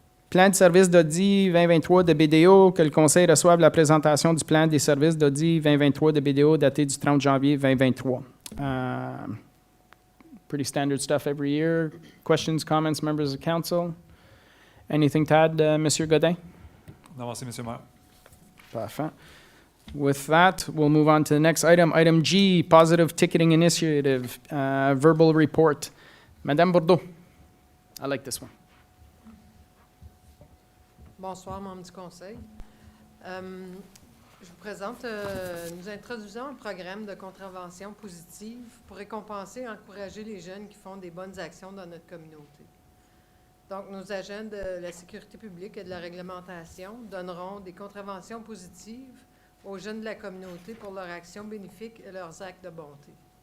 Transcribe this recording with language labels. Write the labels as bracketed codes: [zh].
[fr] Plan de service d'Audi 2023 de BDO, que le Conseil reçoive la présentation du plan des services d'Audi 2023 de BDO daté du 30 janvier 2023. [en] Pretty standard stuff every year. Questions, comments, members of council? Anything to add, Monsieur Godin? [fr] Non, merci, Monsieur le Maire. Parfait. [en] With that, we'll move on to the next item. Item G, Positive Ticketing Initiative, Verbal Report. Madame Bourdeau, I like this one. [fr] Bonsoir, membres du Conseil. Je vous présente, nous introduisons un programme de contravention positive pour récompenser et encourager les jeunes qui font des bonnes actions dans notre communauté. Donc, nos agents de la sécurité publique et de la réglementation donneront des contraventions positives aux jeunes de la communauté pour leurs actions bénéfiques et leurs actes de bonté.